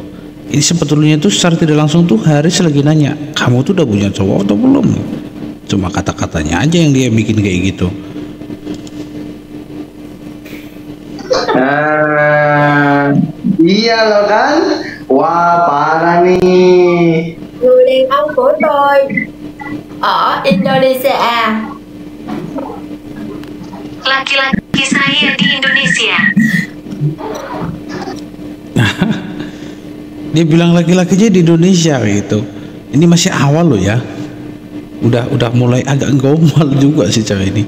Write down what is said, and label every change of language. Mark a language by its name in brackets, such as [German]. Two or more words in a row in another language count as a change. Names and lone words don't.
[Indonesian] Ini sebetulnya itu secara tidak langsung tuh Haris lagi nanya, kamu tuh udah punya cowok atau belum? Cuma kata-katanya aja yang dia bikin kayak gitu. Iya loh kan? Wah parah nih. [Vietnamese] Người đàn ông của tôi ở Indonesia. [Indonesian] Laki-laki saya di Indonesia. Dia bilang laki-lakinya di Indonesia gitu. Ini masih awal loh ya. Udah mulai agak gombal juga sih cewek ini.